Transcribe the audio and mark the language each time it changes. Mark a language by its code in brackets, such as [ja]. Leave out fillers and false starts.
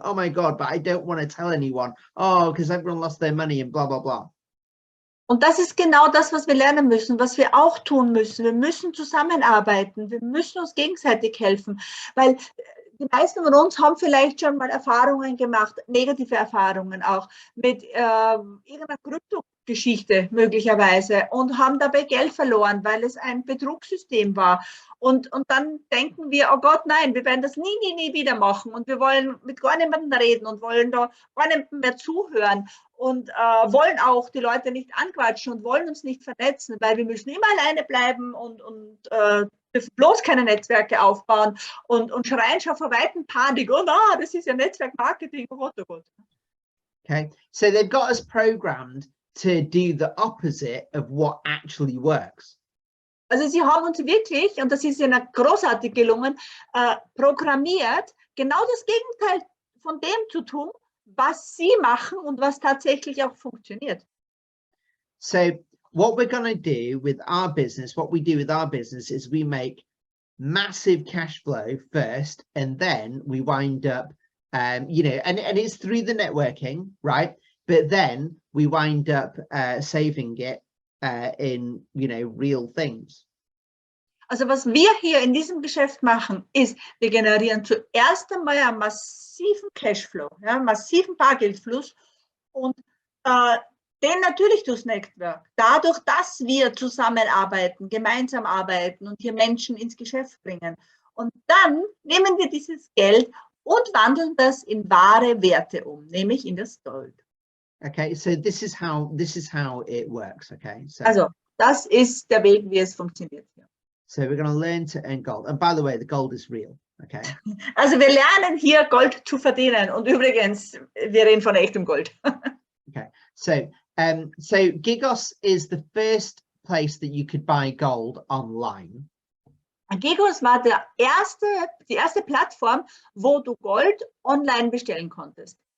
[en] Oh my God, but I don't want to tell anyone. Oh, because everyone lost their money and blah, blah, blah. [de] Und das ist genau das, was wir lernen müssen, was wir auch tun müssen. Wir müssen zusammenarbeiten, wir müssen uns gegenseitig helfen, weil die meisten von uns haben vielleicht schon mal Erfahrungen gemacht, negative Erfahrungen auch, mit irgendeiner Kryptogeschichte möglicherweise, und haben dabei Geld verloren, weil es ein Betrugssystem war. Und dann denken wir, oh Gott, nein, wir werden das nie wieder machen, und wir wollen mit gar niemandem reden und wollen da gar niemandem mehr zuhören und wollen auch die Leute nicht anquatschen und wollen uns nicht vernetzen, weil wir müssen immer alleine bleiben und dürfen bloß keine Netzwerke aufbauen und schreien schon vor weitem Panik, oh na, das ist ja Netzwerkmarketing, oh Gott, oh Gott. [en] Okay, so they've got us programmed to do the opposite of what actually works. [de] Also sie haben uns wirklich, und das ist ihnen großartig gelungen, programmiert, genau das Gegenteil von dem zu tun, was sie machen und was tatsächlich auch funktioniert. [en] So what we're going to do with our business, what we do with our business is we make massive cash flow first, and then we wind up, you know, and it's through the networking, right? But then we wind up saving it in, you know, real things. [de] Also was wir hier in diesem Geschäft machen, ist, wir generieren zuerst einmal einen massiven Cashflow, ja, massiven Bargeldfluss und den natürlich durchs Network. Dadurch, dass wir zusammenarbeiten, gemeinsam arbeiten und hier Menschen ins Geschäft bringen. Und dann nehmen wir dieses Geld und wandeln das in wahre Werte um, nämlich in das Gold. [en] Okay, so this is how it works. Okay, so [de] also das ist der Weg, wie es funktioniert hier. [en] So we're going to learn to earn gold. And by the way, the gold is real. Okay. [de] Also wir lernen hier Gold zu verdienen. Und übrigens, wir reden von echtem Gold. [en] Okay, so Gigos is the first place that you could buy gold online. [de] Gigos war die erste Plattform, wo du Gold online bestellen konntest.